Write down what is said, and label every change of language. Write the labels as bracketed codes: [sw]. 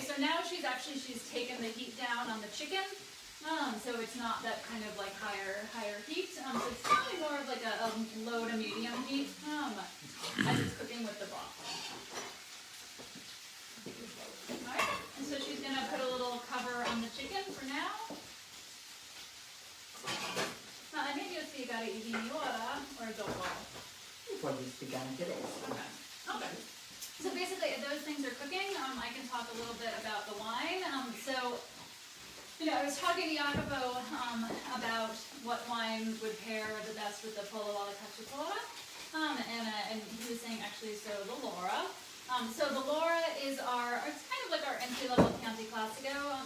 [en] so now she's taken the heat down on the chicken. So it's not that kind of like higher heat. So it's probably more of like a low to medium heat as it's cooking with the broth. Alright, and so she's going to put a little cover on the chicken for now. [it] I meglio spiegare I vini ora or dopo? Puoi spiegare anche adesso. [en] Okay. So basically, those things are cooking. I can talk a little bit about the wine. I was talking to Jacopo about what wine would pair the best with the Pollo alla Cacciatora. And he was saying actually, so the Laura. So the Laura is it's kind of like our entry-level Chianti Classico.